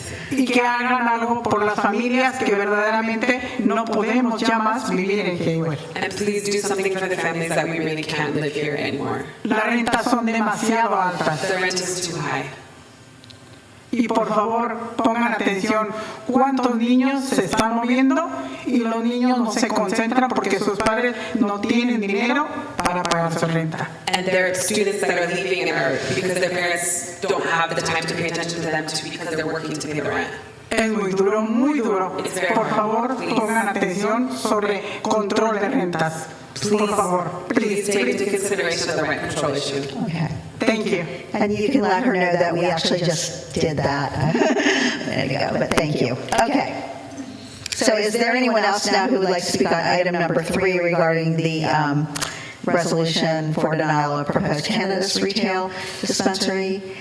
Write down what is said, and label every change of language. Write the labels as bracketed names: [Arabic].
[Spanish] Y que hagan algo por las familias que verdaderamente no podemos ya más vivir en Hayward. [English] And please do something for the families that we really can't live here anymore. [Spanish] Las rentas son demasiado altas. [English] The rent is too high. [Spanish] Y por favor, pongan atención cuántos niños se están moviendo y los niños no se concentran porque sus padres no tienen dinero para pagar su renta. [English] And there are students that are leaving because their parents don't have the time to pay attention to them because they're working to pay the rent. [Spanish] Es muy duro, muy duro. Por favor, pongan atención sobre control de rentas. Por favor, [English] please take into consideration the rent control issue. Okay. Thank you. And you can let her know that we actually just did that. There you go, but thank you. Okay. So is there anyone else now who would like to speak on item number 3 regarding the resolution for denial of proposed cannabis retail dispensary?